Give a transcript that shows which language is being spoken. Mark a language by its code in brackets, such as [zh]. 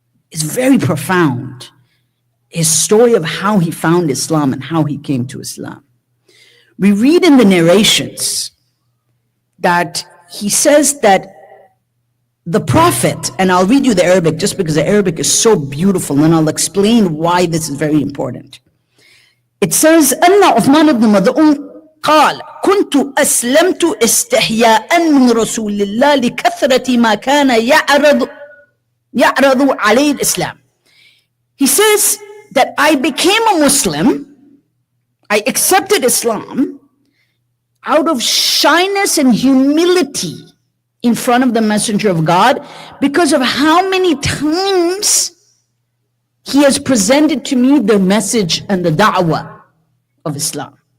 [en] It's very profound. His story of how he found Islam and how he came to Islam. We read in the narrations that he says that the Prophet, and I'll read you the Arabic just because the Arabic is so beautiful, and I'll explain why this is very important. It says, [ar] أن عثمان بن مظعون قال كنت أسلمت استحياء من رسول الله لكثرة ما كان يعرض عليه الإسلام. [en] He says that I became a Muslim, I accepted Islam out of shyness and humility in front of the Messenger of God, because of how many times he has presented to me the message and the da'wah of Islam.